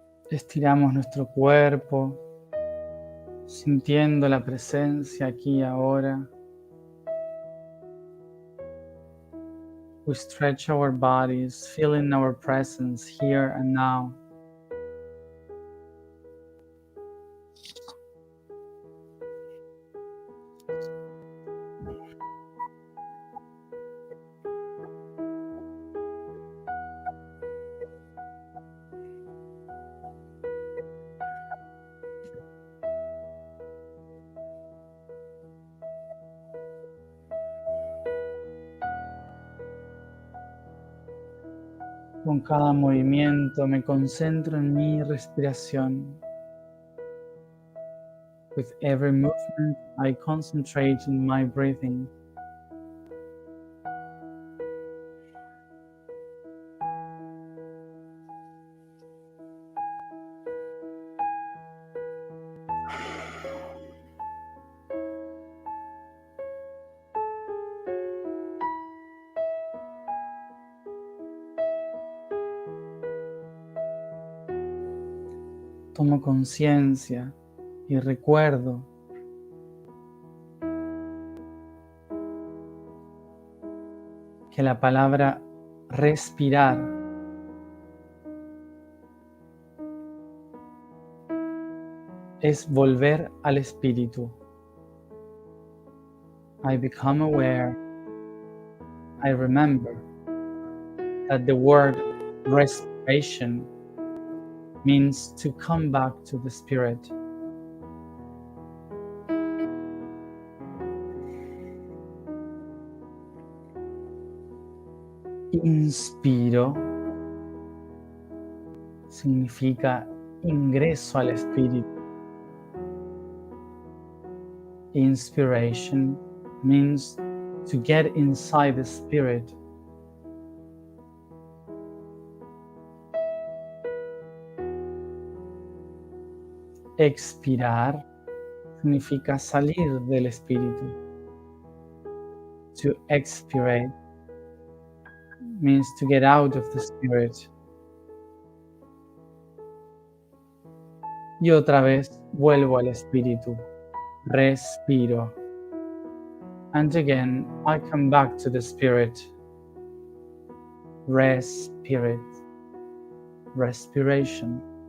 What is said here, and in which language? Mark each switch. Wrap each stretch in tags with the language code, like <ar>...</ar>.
<es>Estiramos nuestro cuerpo, sintiendo la presencia aquí y ahora.</es> <en>We stretch our bodies, feeling our presence here and now.</en> <es>Con cada movimiento me concentro en mi respiración.</es> <en>With every movement, I concentrate in my breathing.</en> <es>Tomo conciencia y recuerdo que la palabra respirar es volver al espíritu.</es> <en>I become aware, I remember that the word respiration means to come back to the spirit.</en> <es>Inspiro significa ingreso al espíritu.</es> <en>Inspiration means to get inside the spirit.</en> <es>Expirar significa salir del espíritu.</es> <en>To expirate means to get out of the spirit.</en> <es>Y otra vez vuelvo al espíritu. Respiro.</es> <en>And again, I come back to the spirit. Respirit. Respiration.</en>